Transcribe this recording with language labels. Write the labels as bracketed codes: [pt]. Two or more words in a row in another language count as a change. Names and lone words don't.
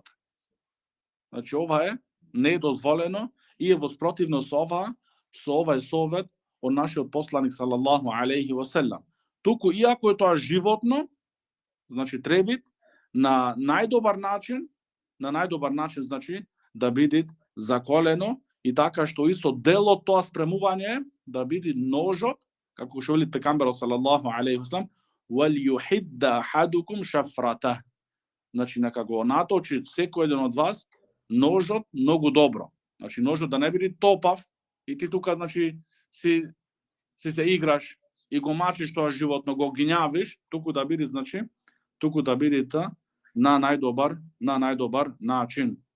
[mk] Значи ова е недозволено и е во спротивно со овај совет од нашиот посланик [ar] صلى الله عليه وسلم. [mk] Туку иако е тоа животно, значи треба на најдобар начин значи да биде заколено и така што исто дел од тоа спремување да биде ножот, како што вели пекамберот [ar] صلى الله عليه وسلم, وليحد أحدكم شفرته. [mk] Значи нека го наточи секој еден од вас ножот многу добро. Значи ножот да не биде топав и ти тука значи си се играш и го мачиш тоа животно, го гињавиш, туку да биде на најдобар начин.